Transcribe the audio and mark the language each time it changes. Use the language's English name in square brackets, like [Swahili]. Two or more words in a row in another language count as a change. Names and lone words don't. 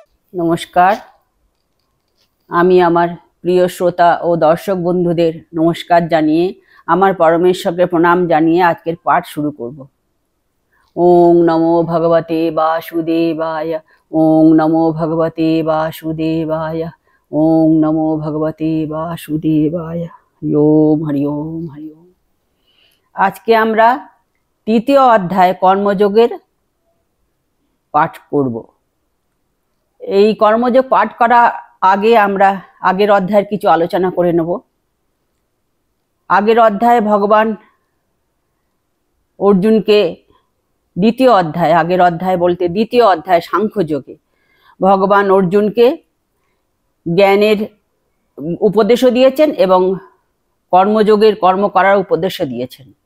[Bangla] নমস্কার। আমি আমার প্রিয় শ্রোতা ও দর্শক বন্ধুদের নমস্কার জানিয়ে আমার পরমেশ্বরকে প্রণাম জানিয়ে আজকের পাঠ শুরু করব। [Sanskrit] ওং নমো ভগবতে বাসুদেবায়। ওং নমো ভগবতে বাসুদেবায়। ওং নমো ভগবতে বাসুদেবায়। ওম হরি ওম হরি ওম। [Bangla] আজকে আমরা তৃতীয় অধ্যায় কর্মযোগের পাঠ করব। এই কর্মযোগ পাঠ করা আগে আমরা আগের অধ্যায়ের কিছু আলোচনা করে নেব। আগের অধ্যায়ে ভগবান অর্জুনকে আগের অধ্যায় বলতে দ্বিতীয় অধ্যায় সাংখ্যযোগে ভগবান অর্জুনকে জ্ঞানের উপদেশও দিয়েছেন এবং কর্মযোগের কর্ম করার উপদেশও দিয়েছেন।